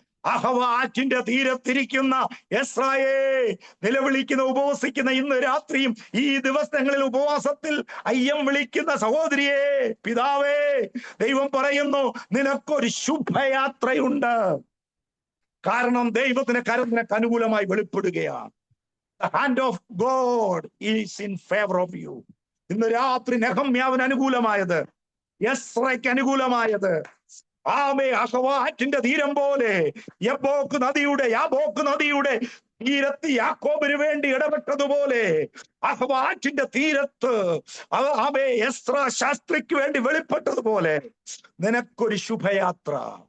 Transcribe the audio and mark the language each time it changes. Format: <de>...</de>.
<ml>അഹവ ആറ്റിന്റെ തീരത്തിരിക്കുന്ന എസ്രായേ, നിലവിളിക്കുന്ന ഉപവസിക്കുന്ന ഇന്ന് രാത്രിയും ഈ ദിവസങ്ങളിൽ ഉപവാസത്തിൽ അയ്യം വിളിക്കുന്ന സഹോദരിയെ, പിതാവേ, ദൈവം പറയുന്നു, നിനക്കൊരു ശുഭയാത്രയുണ്ട്. കാരണം ദൈവത്തിന്റെ കരം നിനക്ക് അനുകൂലമായി വെളിപ്പെടുകയാണ്.</ml> <en>The hand of God is in favor of you.</en> <ml>ഇന്ന് രാത്രി നെഹമ്യാവിന് അനുകൂലമായത്, എസ്രയ്ക്ക് അനുകൂലമായത്, ആമേ, അഹവാറ്റിന്റെ തീരം പോലെ യാബോക്ക് നദിയുടെ തീരത്ത് യാക്കോബിന് വേണ്ടി ഇടപെട്ടതുപോലെ അഹവാറ്റിന്റെ തീരത്ത് ആമേ എസ്രാ ശാസ്ത്രിക്ക് വേണ്ടി വെളിപ്പെട്ടതുപോലെ നിനക്കൊരു ശുഭയാത്ര.</ml>